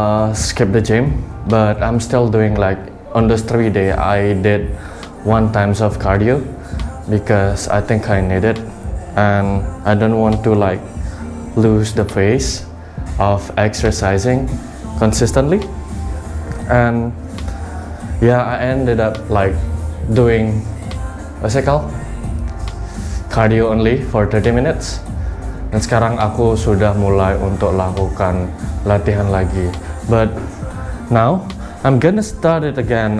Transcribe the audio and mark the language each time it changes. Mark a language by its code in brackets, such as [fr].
[en] Skip the gym, but I'm still doing like on those 3 days I did 1 times of cardio because I think I need it, and I don't want to like lose the pace of exercising consistently. And yeah, I ended up like doing what's it called, cardio only for 30 minutes. [id] Dan sekarang aku sudah mulai untuk lakukan latihan lagi. [en] But now I'm gonna start it again.